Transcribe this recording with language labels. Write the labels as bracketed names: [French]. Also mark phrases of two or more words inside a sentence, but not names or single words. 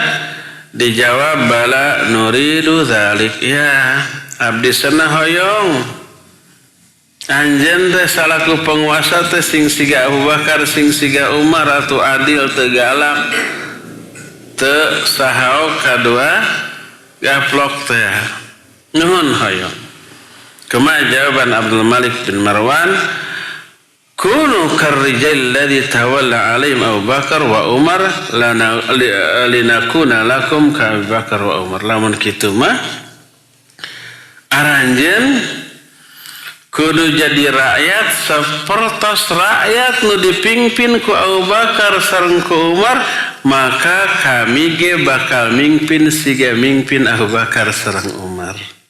[Sundanese] Dijawab [Arabic] بلى نريد ذلك, [Sundanese] ya abdi sana hoyong anjeun teh salaku penguasa teh sing siga Abu Bakar sing siga Umar atuh adil teu galak teu sahao kadua gaplok teh nuhun hoyong. Kumaha jawaban Abdul Malik bin Marwan? [Arabic] كونوا كالرجال الذين تولى عليهم أبو بكر وعمر لنكون لكم كأبي بكر وعمر linakuna lakum ka Abu Bakar wa Umar. [Sundanese] Lamun kitu mah aranjeun kudu jadi rakyat sapertos rakyat nu dipimpin ku Abu Bakar sareng ku Umar, maka kami ge bakal mimpin siga mimpin Abu Bakar sareng Umar.